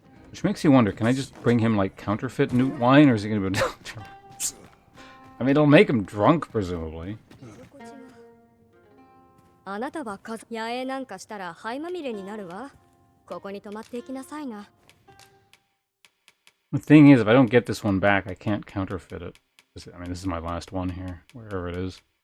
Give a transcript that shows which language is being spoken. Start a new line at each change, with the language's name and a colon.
English: Which makes you wonder, can I just bring him like counterfeit newt wine, or is he going to be? I mean, it'll make him drunk, presumably.
Japanese: あなたは野営なんかしたら灰まみれになるわ。ここに泊まっていきなさいな。
English: The thing is, if I don't get this one back, I can't counterfeit it. I mean, this is my last one here, wherever it is.